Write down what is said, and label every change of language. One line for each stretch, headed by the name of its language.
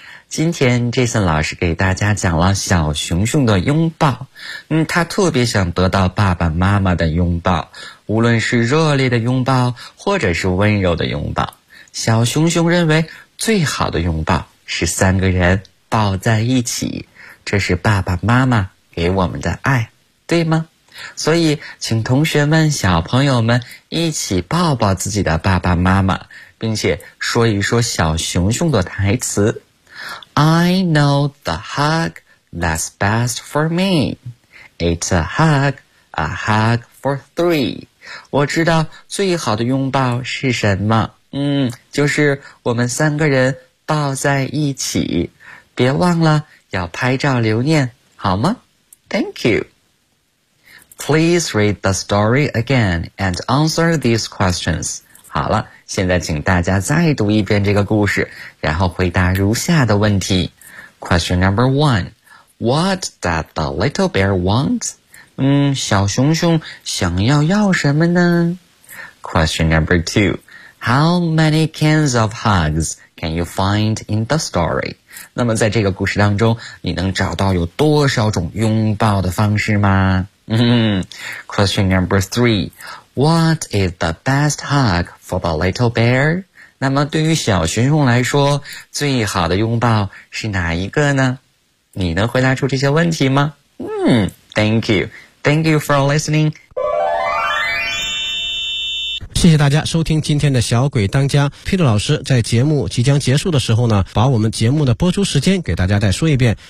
Chinese: 今天 Jason 老师给大家讲了小熊熊的拥抱，他特别想得到爸爸妈妈的拥抱，无论是热烈的拥抱或者是温柔的拥抱，小熊熊认为最好的拥抱是三个人抱在一起，这是爸爸妈妈给我们的爱，对吗？所以请同学们小朋友们一起抱抱自己的爸爸妈妈，并且说一说小熊熊的台词。
English: I know the hug that's best for me. It's a hug for three.
Chinese: 我知道最好的拥抱是什么？就是我们三个人抱在一起。别忘了要拍照留念，好吗？
English: Thank you. Please read the story again and answer these questions.
Chinese: 好了，现在请大家再读一遍这个故事，然后回答如下的问题。
English: Question number one, what does the little bear want?
Chinese: 小熊熊想要要什么呢？
English: Question number two, how many cans of hugs can you find in the story?
Chinese: 那么在这个故事当中，你能找到有多少种拥抱的方式吗？
English: Question number three, what is the best hug for the little bear?
Chinese: 那么对于小熊熊来说，最好的拥抱是哪一个呢？你能回答出这些问题吗？
English: Thank you. Thank you for listening.
Chinese: 谢谢大家收听今天的小鬼当家。Peter 老师在节目即将结束的时候呢，把我们节目的播出时间给大家再说一遍。